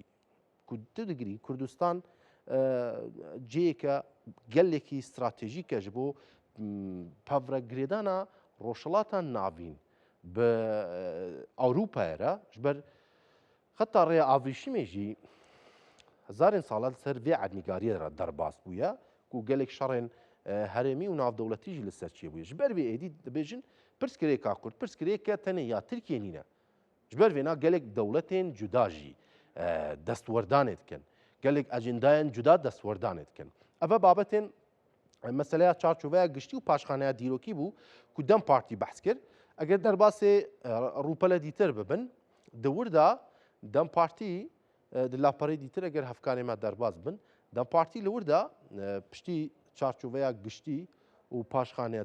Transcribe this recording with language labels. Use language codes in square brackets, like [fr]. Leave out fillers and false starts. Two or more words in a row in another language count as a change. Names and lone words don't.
[ku] Ku tu digirî Kurdistan cihêke gelekî stratejîk e ji bo pevregirêdana rojhilatan navîn bi Ewropayê re ji ber heta rêya avrîşimê jî hezarên sala li ser vê ednîgariyê re derbas bûye ku gelek şerên هەرێمی و ناودەوڵەتیژی لەسەر چیە بووە ژبەر بێ ئێدی دەبێژن پرسکرێکا کورد پرسکرێکە تەنێ یا ترکیە نینە ژبەر وێنا gelek دەوڵەتên cuda jî destwerdanê dikin gelek ajendayên cuda destwerdanê dikin ev babetên meseleya çarçoveya giştî û paşxaneya dîrokî bû ku dem partî behs kir eger derbasê rûpele dîtir bibin di wirda dem partî di laperê dîtir eger hevkarê me derbas bin dem partî li wirda piştî çarçoveya giştî û paşxaneya